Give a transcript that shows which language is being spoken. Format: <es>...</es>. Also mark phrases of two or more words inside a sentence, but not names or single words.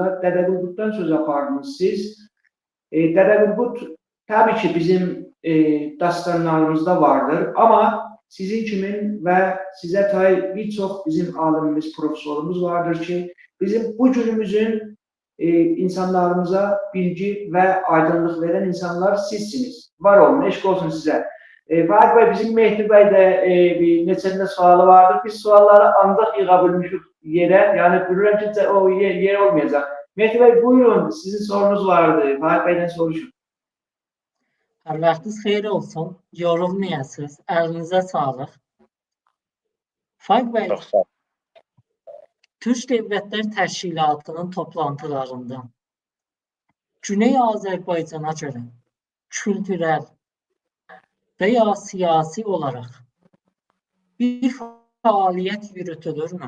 <tr>Dədə Qorquddan söz apardınız siz. Dədə Qorqud tabii ki bizim dastanlarımızda vardır ama sizin kimin ve size tay birçok bizim alimimiz, profesorumuz vardır ki bizim bu günümüzün insanlarımıza bilgi ve aydınlık veren insanlar sizsiniz. Var olun, eşk olsun size. Faik Bey, bizim Mehdi Bey de bir neçəndə sualı vardır.</tr> <az>Biz sualları ancaq yığa bilmişik yere.</az> <tr>Yani bilirəm ki o yer olmayacak. Mehdi Bey buyurun, sizin sorunuz vardı. Faik Bey'den soruşun.</tr> <az>Hər vaxtınız xeyir olsun. Yorulmayasınız. Əlinizə sağlıq. Faik Bey, Çox sağ olun. Türk Dövlətlər Təşkilatının toplantılarında Güney Azərbaycana görə kültürel və ya siyasi olaraq bir fəaliyyət yürütülürmü?</az>